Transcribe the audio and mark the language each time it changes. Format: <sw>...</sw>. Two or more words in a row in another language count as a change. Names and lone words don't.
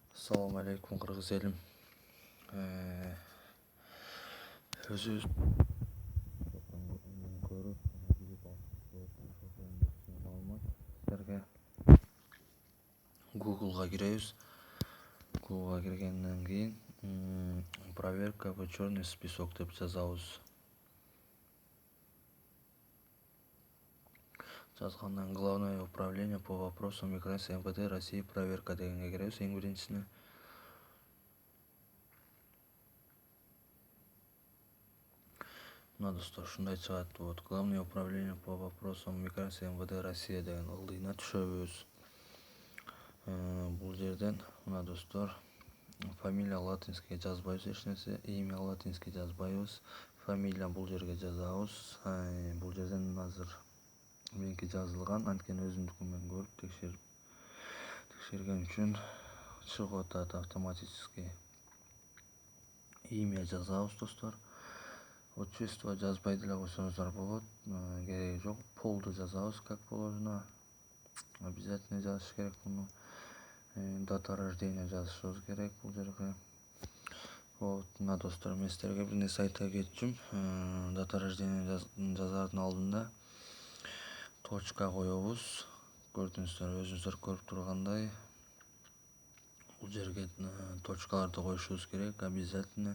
<ar>السلام عليكم</ar> <ky>Кыргыз элим. Özüбүз көрүп билип маалымат силерге Google'га киребиз. Google'га киргенден кийин</ky> <ru>проверка в черный список</ru> <ky>деп жазабыз.</ky> <ru>Жазгандан Главное управление по вопросам миграции МВД России проверка</ru> <ky>дегенге киребиз. Эң биринчисине мына достор ушундай чыгат.</ky> <ru>Вот Главное управление по вопросам миграции МВД Россия</ru> <ky>деген ылдыйына түшөбүз. Бул жерден мына достор</ky> <ru>фамилия латинский</ru> <ky>жазбайбыз, эч нерсе,</ky> <ru>имя латинский</ru> <ky>жазбайбыз, фамилия бул жерге жазабыз. Бул жерден азыр меники жазылган, анткени өзүмдүкүн мен көрүп текшерген үчүн чыгып атат автоматически. Имя жазабыз достор. Отчество жазбай деле койсоңуздар болот, кереги жок. Полду жазабыз</ky> <ru>как положено.</ru> <ky>Обязательно жазыш керек муну.</ky> <ru>Дата рождения</ru> <ky>жазышыбыз керек бул жерге. Вот, мына достор, мен силерге бир нерсе айта кетчүм.</ky> <ru>Дата рождения</ru> <ky>жазардын алдында точка коебуз. Көрдүңүздөр, өзүңүздөр көрүп тургандай, бул жерге точкаларды коюшубуз керек обязательно.</ky>